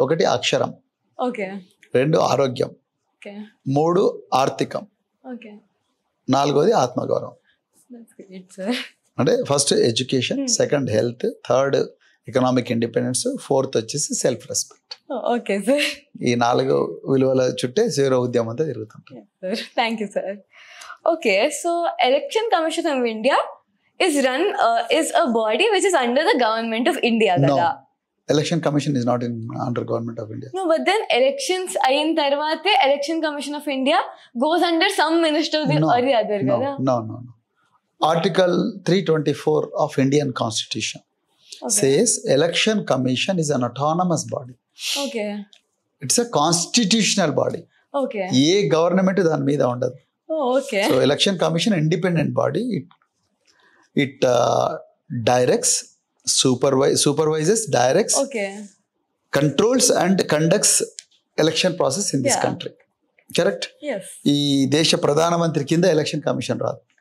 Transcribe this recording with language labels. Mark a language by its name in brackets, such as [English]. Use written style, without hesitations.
[Telugu] ఒకటి అక్షరం, 2 ఆరోగ్యం, 3 ఆర్థికం, 4ది ఆత్మగౌరవం. [English] That's great, sir. [Telugu] అంటే [English] first education, second health, third economic independence, fourth [Telugu] వచ్చేసి [English] Self respect. Okay sir. [Telugu] ఈ 4 విలువల చుట్టే సేవా ఉద్యమం అంతా జరుగుతుంటుంది. [English] Thank you sir. Okay, so election commission of India is a body which is under the government of India, No. [Telugu] kada? [English] Election Commission is not under government of India. No, but then elections [Telugu] ayin tarvate [English] Election Commission of India goes under some minister or the other, [Telugu] kada? [English] No. Article 324 of Indian Constitution says Election Commission is an autonomous body. Okay. It's a constitutional body. Okay. [Telugu] ఏ government దాని మీద ఉండదు. [English] Oh, okay. So Election Commission independent body. It directs, supervises, directs, Okay. controls and conducts election process in this Yeah. country. Correct? Yes. [Telugu] ఈ దేశ ప్రధానమంత్రి కింద election commission రాదు.